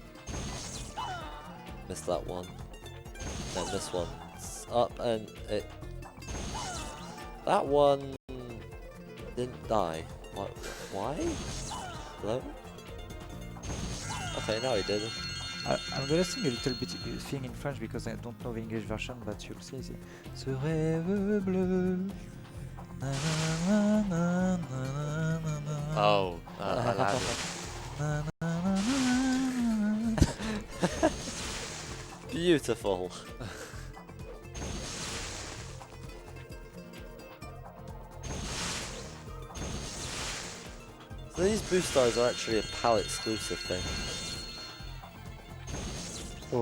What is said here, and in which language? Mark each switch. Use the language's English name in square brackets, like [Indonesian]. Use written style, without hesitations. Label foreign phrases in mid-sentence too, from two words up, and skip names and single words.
[English] Missed that one. And this one's up, and it... That one didn't die. What? Why? Hello? Okay, now he did. I'm gonna sing a little bit thing in French because I don't know the English version, but you'll see. [French] Ce rêve bleu. Na, na, na, na, na, na. [English] Oh, Aladdin. Na, na, na, na, na. Beautiful. So these boost stars are actually a PAL exclusive thing. Oh,